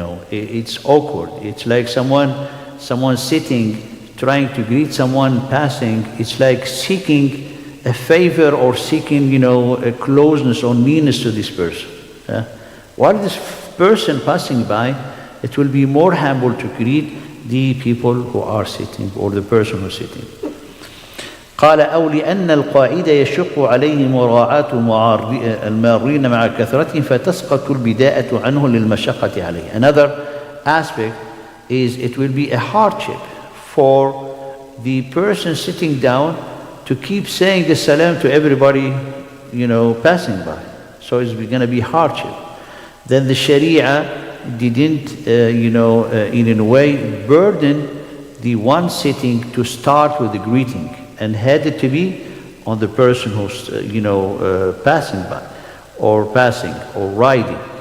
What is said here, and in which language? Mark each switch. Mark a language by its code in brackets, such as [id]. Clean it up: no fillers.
[en] It's awkward. It's like someone sitting, trying to greet someone passing. It's like seeking a favor or seeking, a closeness or nearness to this person. While this person passing by, it will be more humble to greet the people who are sitting or the person who's sitting. [ar] قال أو لأن القائد يشق عليه مراعاة المارين مع كثرتهم فتسقط البداءة عنه للمشقة عليه. [en] Another aspect is it will be a hardship for the person sitting down to keep saying the salam to everybody, passing by. So it's going to be hardship. Then the Sharia didn't, in a way, burden the one sitting to start with the greeting, and had it to be on the person who's, passing by, or passing, or riding.